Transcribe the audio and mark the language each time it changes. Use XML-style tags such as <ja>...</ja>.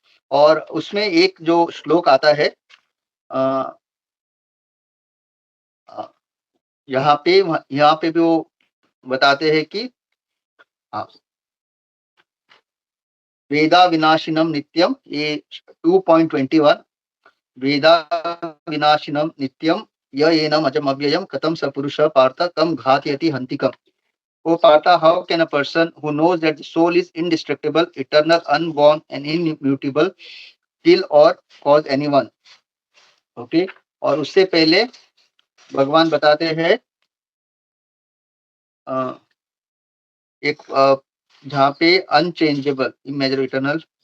<hi>और उसमें एक जो श्लोक आता है यहाँ पे भी वो बताते हैं कि</hi> <sa>वेदा विनाशिनम नित्यम,</sa> <hi>ये 2.21, वेदा विनाशिनम नित्यम</hi> <sa>य एनम अजम अव्ययम कथम सपुरुष पार्थ कम घातयति हंतिकम।</sa> <en>O Partha, how can a person who knows that the soul is indestructible, eternal, unborn, and immutable kill or cause anyone?</en> <hi>Okay, और उससे पहले भगवान बताते हैं एक जहाँ पे</hi> <en>unchangeable, इमेजर, eternal,</en>